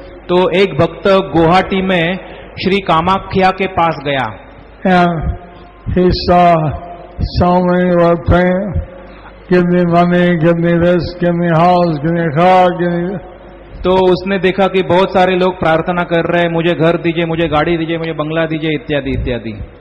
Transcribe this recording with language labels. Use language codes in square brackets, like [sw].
[hi] तो एक भक्त गुवाहाटी में श्री कामाख्या के पास गया [en] And he saw so many were praying, give me money, give me this, give me house, give me a car, give me... [hi] तो उसने देखा कि बहुत सारे लोग प्रार्थना कर रहे हैं, मुझे घर दीजिए, मुझे गाड़ी दीजिए, मुझे बंगला दीजिए, इत्यादि इत्यादि.